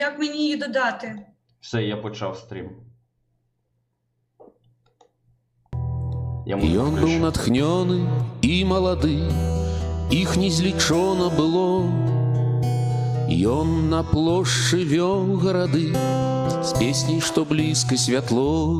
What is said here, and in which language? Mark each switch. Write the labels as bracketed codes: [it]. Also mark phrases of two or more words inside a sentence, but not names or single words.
[uk] Як мені її додати? Все, я почав стрім. [be] Ён быў натхнёны і малады, іх не злічона было. Ён на плошчы вёў гарады з песняй, што блізка святло.